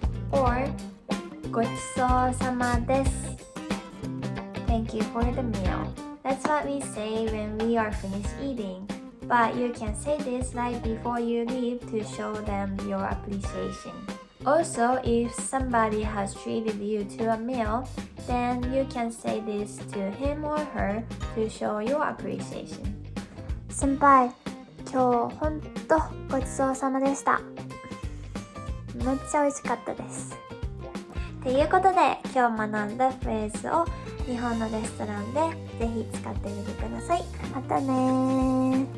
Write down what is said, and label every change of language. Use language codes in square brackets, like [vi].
[ja] Or ごちそうさまです. [en] Thank you for the meal. That's what we say when we are finished eating. But you can say this right before you leave to show them your appreciation. Also, if somebody has treated you to a meal, then you can say this to him or her to show your appreciation. [ja] 先輩、今日ほんとごちそうさまでした。めっちゃ美味しかったです。ということで、今日学んだフレーズを日本のレストランでぜひ使ってみてください。またねー。